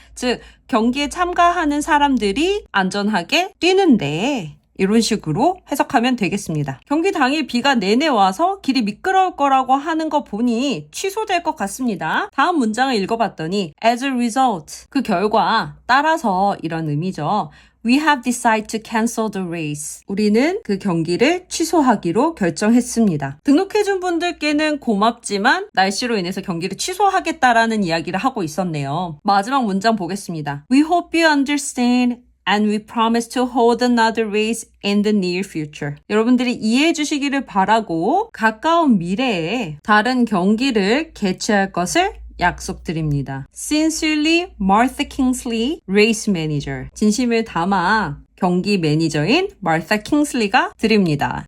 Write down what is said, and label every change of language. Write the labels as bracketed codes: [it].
[ko] 즉 경기에 참가하는 사람들이 안전하게 뛰는데 이런 식으로 해석하면 되겠습니다. 경기 당일 비가 내내 와서 길이 미끄러울 거라고 하는 거 보니 취소될 것 같습니다. 다음 문장을 읽어봤더니 [en] as a result, [ko] 그 결과 따라서 이런 의미죠. [en] We have decided to cancel the race. [ko] 우리는 그 경기를 취소하기로 결정했습니다. 등록해준 분들께는 고맙지만 날씨로 인해서 경기를 취소하겠다라는 이야기를 하고 있었네요. 마지막 문장 보겠습니다. [en] We hope you understand and we promise to hold another race in the near future. [ko] 여러분들이 이해해 주시기를 바라고 가까운 미래에 다른 경기를 개최할 것을 약속드립니다. [en] Sincerely, Martha Kingsley, Race Manager. [ko] 진심을 담아 경기 매니저인 마르타 킹슬리가 드립니다.